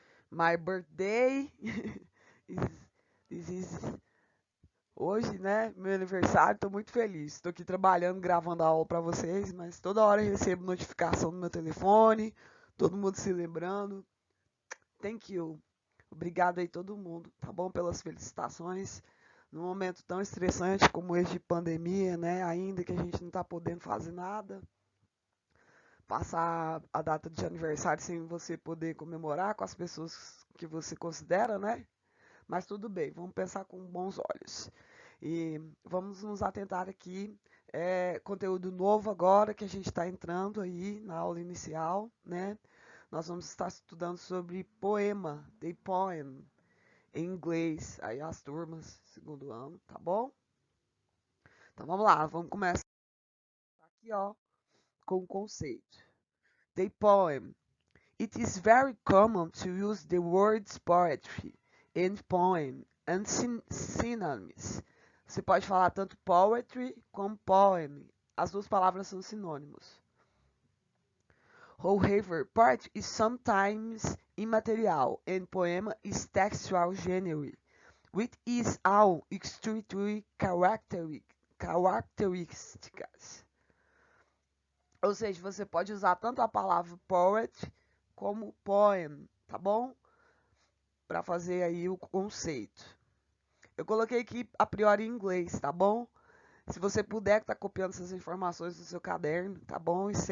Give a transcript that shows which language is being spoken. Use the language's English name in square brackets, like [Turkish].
[English] My birthday is this is [Portuguese] hoje, né? Meu aniversário, tô muito feliz. Tô aqui trabalhando, gravando a aula pra vocês, mas toda hora eu recebo notificação no meu telefone, todo mundo se lembrando. [English] Thank you. [Portuguese] Obrigado aí todo mundo, tá bom? Pelas felicitações. Num momento tão estressante como esse de pandemia, né? Ainda que a gente não tá podendo fazer nada. Passar a data de aniversário sem você poder comemorar com as pessoas que você considera, né? Mas tudo bem, vamos pensar com bons olhos. E vamos nos atentar aqui, conteúdo novo agora que a gente está entrando aí na aula inicial, né? Nós vamos estar estudando sobre poema, [English] the poem, [Portuguese] em inglês, aí as turmas, segundo ano, tá bom? Então vamos lá, vamos começar aqui, ó, com o conceito. [English] The poem. It is very common to use the words poetry and poem and synonyms. [Portuguese] Você pode falar tanto poetry como poem. As duas palavras são sinônimos. [English] However, poetry is sometimes immaterial and poem is textual genre, which is all extremely characteristicas. [Portuguese] Ou seja, você pode usar tanto a palavra poet como poem, tá bom? Para fazer aí o conceito. Eu coloquei aqui a priori em inglês, tá bom? Se você puder estar copiando essas informações do seu caderno, tá bom?